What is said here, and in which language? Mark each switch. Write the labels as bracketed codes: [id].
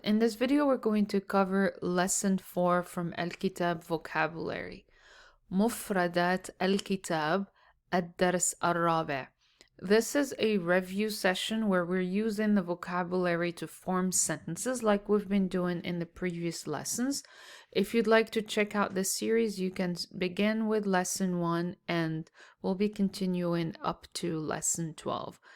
[en] In this video, we're going to cover lesson 4 from Al-Kitaab Vocabulary. [ar] مفردات الكتاب الدرس الرابع. [en] This is a review session where we're using the vocabulary to form sentences like we've been doing in the previous lessons. If you'd like to check out this series, you can begin with lesson 1 and we'll be continuing up to lesson 12.